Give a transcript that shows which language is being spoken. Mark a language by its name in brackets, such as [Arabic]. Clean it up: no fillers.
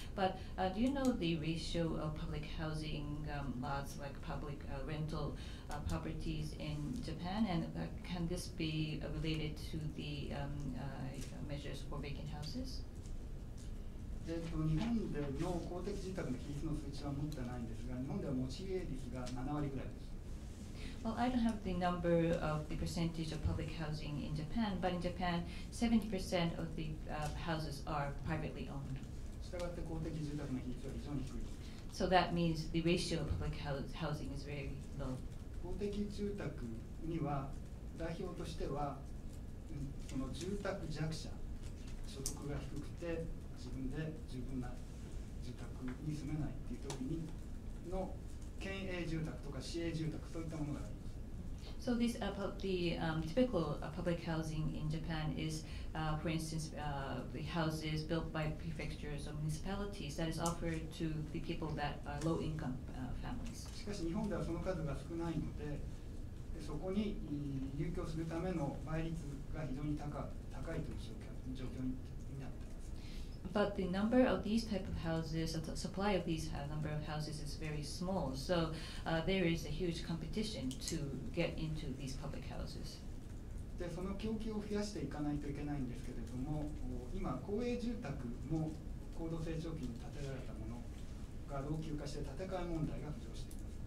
[English] But do you know the ratio of public housing lots, like public rental properties in Japan, and can this be related to the measures for vacant houses? [Japanese] 日本での公的住宅の比率の数値は持ってないんですが、日本では持ち家率が7割ぐらいです。 [English] Well, I don't have the number of the percentage of public housing in Japan, but in Japan, 70% of the houses are privately owned. [Japanese] したがって公的住宅の比率は非常に低い。 [English] So that means the ratio of public housing is very low. [Japanese] 公的住宅には代表としては、その住宅弱者、所得が低くて自分で十分な住宅に住めないっていう時にの県営住宅とか市営住宅、そういったものがあります。 [English] So this the typical public housing in Japan is, for instance, the houses built by prefectures or municipalities that is offered to the people that are low-income families. [Japanese] しかし日本ではその数が少ないので、そこに入居するための倍率が非常に高いという状況になっています。 [English] But the number of these type of houses, the supply of these number of houses is very small. So there is a huge competition to get into these public houses. [Japanese] で、その供給を増やしていかないといけないんですけれども、今公営住宅も高度成長期に建てられたものが老朽化して建て替え問題が浮上しています。